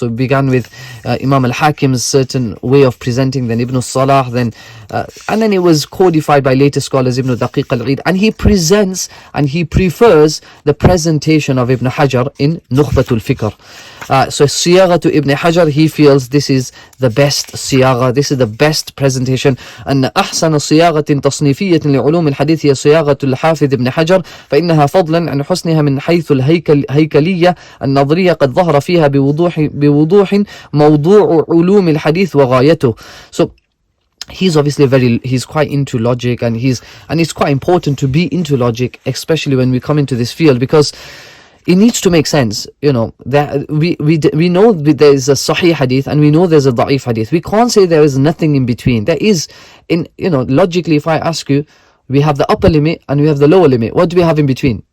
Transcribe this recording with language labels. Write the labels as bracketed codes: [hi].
[en] So it began with Imam al-Hakim's certain way of presenting, then Ibn Salah, then and then it was codified by later scholars, Ibn Daqiq al-Eid, and he presents and he prefers the presentation of Ibn Hajar in Nukhbah al-Fikr. So Siyagha to Ibn Hajar, he feels this is the best Siyagha, this is the best presentation. [ar] أن أحسن صياغة تصنيفية لعلوم الحديث هي صياغة الحافظ ابن حجر فإنها فضلا عن حسنها من حيث الهيكلية النظرية قد ظهر فيها بوضوح موضوع علوم الحديث وغايته. [en] So he's obviously he's quite into logic, and it's quite important to be into logic, especially when we come into this field, because it needs to make sense. You know, that we know there is a Sahih hadith and we know there's a Da'if hadith. We can't say there is nothing in between. There is, logically, if I ask you, we have the upper limit and we have the lower limit. What do we have in between?